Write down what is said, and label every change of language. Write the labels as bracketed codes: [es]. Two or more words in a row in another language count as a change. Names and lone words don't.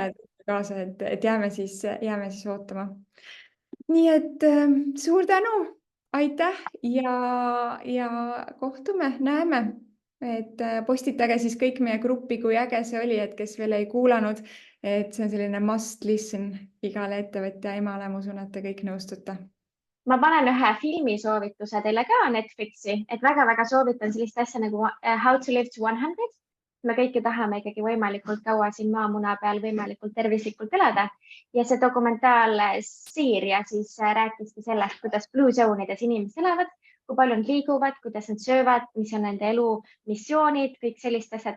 [et] selle kaasa, et jääme siis ootama. Nii et suur tänu, aitäh ja kohtume, näeme, et postitage siis kõik meie gruppi, kui äge see oli, et kes veel ei kuulanud, et see on selline [en] must listen [et] igale ettevõtja emale, ma usun, et te kõik nõustute. Ma panen ühe filmisoovituse teile ka Netflixi, et väga-väga soovitan sellist asja nagu How to live to 100. Me kõik ju tahame ikkagi võimalikult kaua siin maamuna peal võimalikult tervislikult elada ja see dokumentaalseeria siis rääkiski sellest, kuidas Blue Zone'ides inimesed elavad, kui palju nad liiguvad, kuidas nad söövad, mis on nende elu missioonid, kõik sellist asjad.